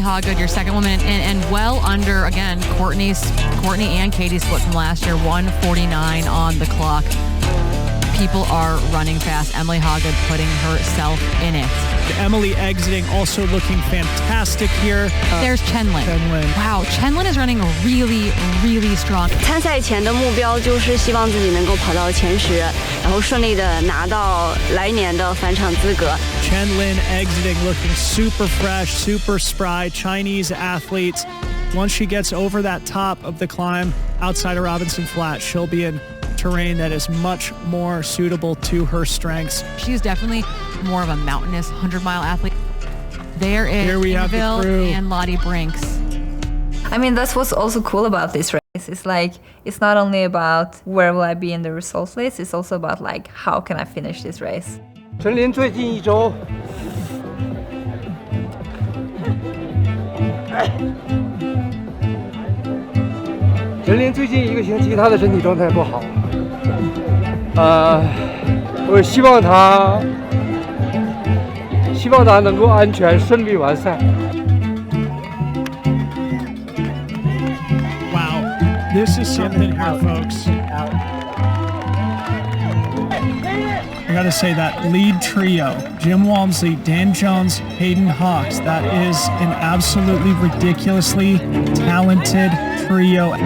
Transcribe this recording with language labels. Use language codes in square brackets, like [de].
[en] Hawgood, your second woman, and well under, again, Courtney and Katie's split from last year, 1:49 on the clock. People are running fast. Emily Hawgood putting herself in it. Emily exiting, also looking fantastic here. There's Chen Lin. Wow, Chen Lin is running really, really strong. [zh] 参赛前的目标就是希望自己能够跑到前10，然后顺利的拿到来年的返场资格。 [en] Chen Lin exiting, looking super fresh, super spry, Chinese athletes. Once she gets over that top of the climb outside of Robinson Flat, she'll be in terrain that is much more suitable to her strengths. She's definitely more of a mountainous 100-mile athlete. There is Yngvild and Lottie Brinks. I mean, that's what's also cool about this race. It's like, it's not only about where will I be in the results list, it's also about like, how can I finish this race? [zh] 陈琳最近1周陈琳最近1个星期她的身体状态不好，我希望她能够安全顺利完赛。 [en] Wow, this is something here, folks. I gotta say that lead trio, Jim Walmsley, Dan Jones, Hayden Hawks, that is an absolutely ridiculously talented trio.